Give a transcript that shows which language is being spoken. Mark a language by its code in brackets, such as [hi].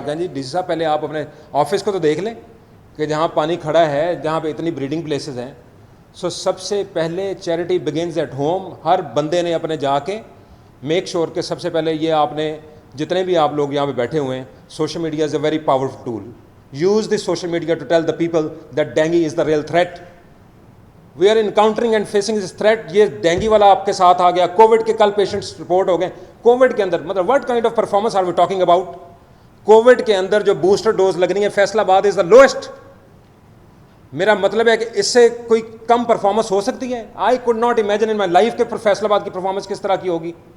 [ur] آپ کہیں جی DC صاحب پہلے آپ اپنے آفس کو تو دیکھ لیں کہ جہاں پانی کھڑا ہے, جہاں پہ اتنی بریڈنگ پلیسز ہیں. سو سب سے پہلے [en] Charity begins at home. [ur] ہر بندے نے اپنے جا کے میک شور کہ سب سے پہلے یہ آپ نے جتنے بھی آپ لوگ یہاں پہ بیٹھے ہوئے ہیں, [en] Social media is a very powerful tool. Use this social media to tell the people that dengue is the real threat. We are encountering and facing this threat. [ur] یہ ڈینگی والا آپ کے ساتھ آ گیا, کووڈ کے کل پیشنٹس رپورٹ ہو گئے. Covid کے اندر مطلب [en] What kind of performance are we talking about. [ur] Covid کے اندر جو بوسٹر ڈوز لگنی ہے فیصل آباد [en] Is the lowest. [ur] میرا مطلب ہے کہ اس سے کوئی کم پرفارمنس ہو سکتی ہے؟ [en] I could not imagine in my life [ur] کہ فیصل آباد کی پرفارمنس کس طرح کی ہوگی.